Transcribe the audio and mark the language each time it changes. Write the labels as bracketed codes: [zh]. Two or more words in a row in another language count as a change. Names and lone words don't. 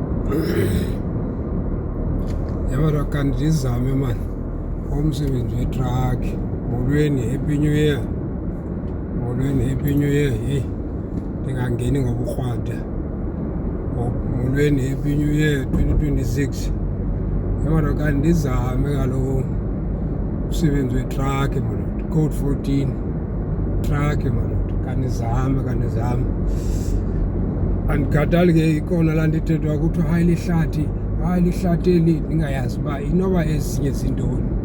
[xh] Yabona kanti ndizame mani umsebenzi wetraki. Molweni, [en] happy new year. Molweni, happy new year. [xh] Hey, ndingangeni ngoburhwada. Molweni, [en] happy new year 2026. [xh] Yabona kanti ndizame kaloku umsebenzi wetraki malodo. Code 14 traki malodo. Kanizame. Andikhathali ke ikona laa nto ithethwa kuthiwa hayi lihlathi eli ndingayazi uba inoba ezinye zintoni.